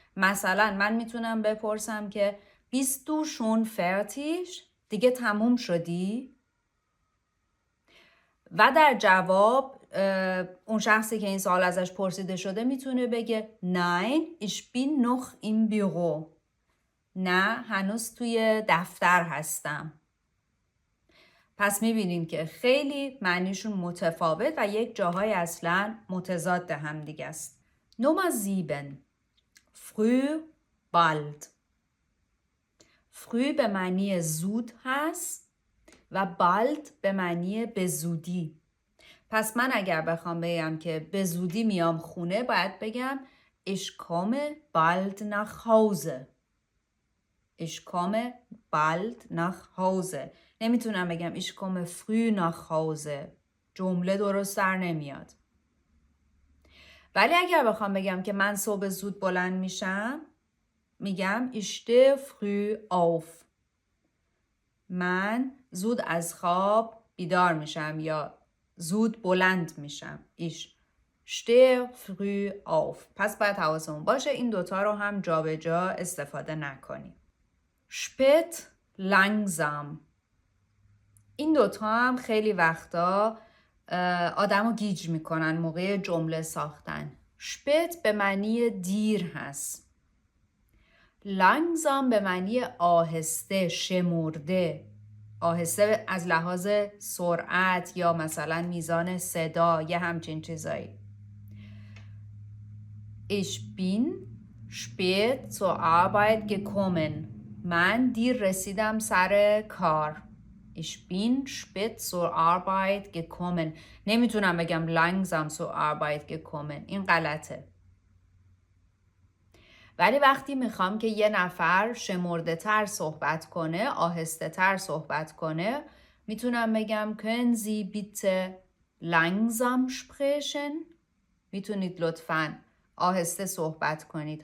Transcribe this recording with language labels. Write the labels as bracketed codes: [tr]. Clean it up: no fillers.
[fa] مثلا من میتونم بپرسم که [de] Bist du schon fertig؟ [fa] دیگه تموم شدی؟ و در جواب اون شخصی که این سوال ازش پرسیده شده میتونه بگه [de] Nein, ich bin noch im Büro. [fa] نه، هنوز توی دفتر هستم. پس میبینیم که خیلی معنیشون متفاوت و یک جاهای اصلا متضاد هم دیگه است. نمبر 7 früh bald. früh به معنی زود هست و bald به معنی به زودی. پس من اگر بخوام بگم که به زودی میام خونه باید بگم [de] Ich komme bald nach Hause. Ich komme bald nach Hause. [fa] نمیتونم بگم [de] ich komme früh nach Hause. [fa] جمله درست در نمیاد. ولی اگر بخوام بگم که من صبح زود بلند میشم، میگم [de] ich stehe früh auf. [fa] من زود از خواب بیدار میشم یا زود بلند میشم. [de] ich stehe früh auf. [fa] پس باید حواسمون باشه این دوتا رو هم جابجا استفاده نکنیم. [de] spät langsam. [fa] این دوتا هم خیلی وقتا آدم رو گیج میکنن موقع جمله ساختن. spät به معنی دیر هست. langsam به معنی آهسته، شمرده. آهسته از لحاظ سرعت یا مثلا میزان صدا یه همچین چیزایی. [de] Ich bin spät zur Arbeit gekommen. [fa] من دیر رسیدم سر کار. [de] Ich bin spät zur Arbeit gekommen. [fa] نمیتونم بگم [de] langsam zur Arbeit gekommen. [fa] این غلطه. ولی وقتی میخوام که یه نفر شمرده تر صحبت کنه، آهسته تر صحبت کنه، میتونم بگم [de] können Sie bitte langsam sprechen؟ [fa] میتونید لطفاً آهسته صحبت کنید.